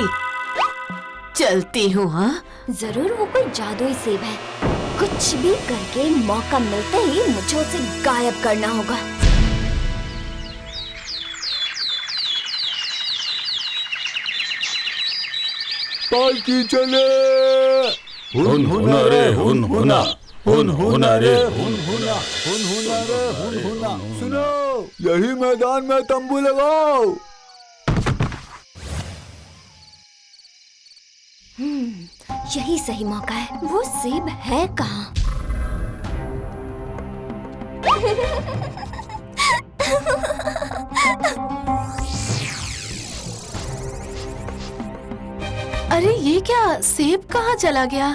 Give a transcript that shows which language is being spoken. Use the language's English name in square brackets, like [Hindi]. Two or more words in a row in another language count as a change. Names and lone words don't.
[Hindi] चलती हूँ। हाँ, जरूर वो कोई जादुई सेब है। कुछ भी करके मौका मिलते ही मुझे उसे गायब करना होगा। पालकी चले। हुन हुना रे हुन हुना, हुन हुना रे हुन हुना, हुन हुना रे हुन हुना। सुनो, यही मैदान में तंबू लगाओ। यही सही मौका है। वो सेब है कहाँ? अरे ये क्या, सेब कहाँ चला गया?